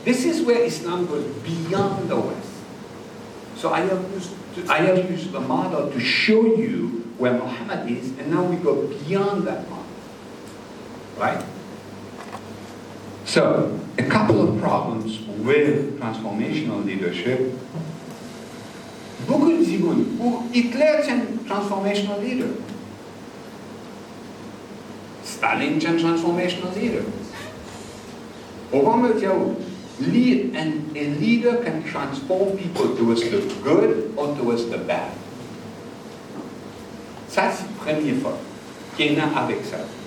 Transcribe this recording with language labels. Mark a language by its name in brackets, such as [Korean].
[English] This is where Islam goes beyond the West. So I have used the model to show you where Muhammad is, and now we go beyond that model, right? So, a couple of problems with transformational leadership. [French] Beaucoup disaient, pour Hitler est un transformational leader. Stalin est un transformational leader. [English] Obama [French] dit, [English] a leader can transform people towards the good or towards the bad. [French] Ça, c'est le premier fois qu'il y en a avec ça.